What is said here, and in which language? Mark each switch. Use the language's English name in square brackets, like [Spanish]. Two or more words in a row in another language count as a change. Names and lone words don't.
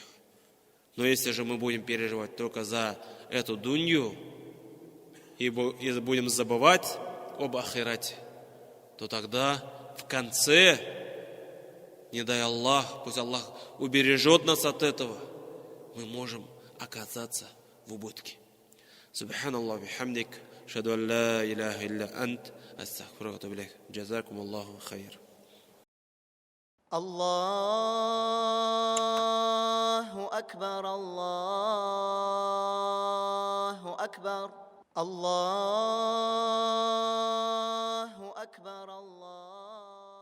[Russian] Но если же мы будем переживать только за эту дунью и будем забывать об ахирате, то тогда в конце, не дай Аллах, пусть Аллах убережет нас от этого, мы можем оказаться в убытке. [Arabic] سبحان الله بحمدك. أشهد أن لا إله إلا أنت أستغفرك وأتوب إليك جزاكم الله خير. الله أكبر الله أكبر الله أكبر الله